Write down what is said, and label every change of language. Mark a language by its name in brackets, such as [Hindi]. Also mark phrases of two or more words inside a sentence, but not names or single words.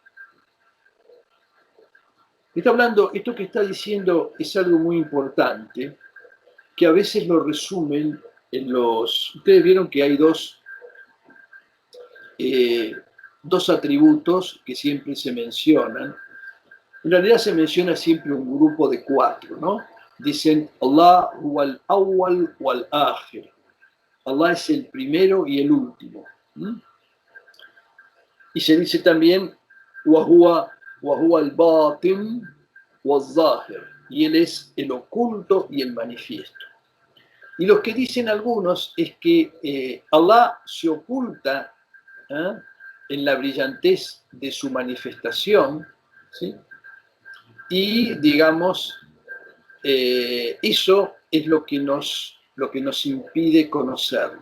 [Spanish] Está hablando, esto que está diciendo es algo muy importante, que a veces lo resumen en los... Ustedes vieron que hay dos atributos que siempre se mencionan. En realidad se menciona siempre un grupo de cuatro, ¿no? [Arabic] Dicen الله هو الأول والآخر. [Spanish] Allah es el primero y el último. Y se dice también [Arabic] وهو الباطن والظاهر. [Spanish] Y él es el oculto y el manifiesto. Y lo que dicen algunos es que Allah se oculta en la brillantez de su manifestación, ¿sí? Y digamos, eso es lo que nos impide conocerlo.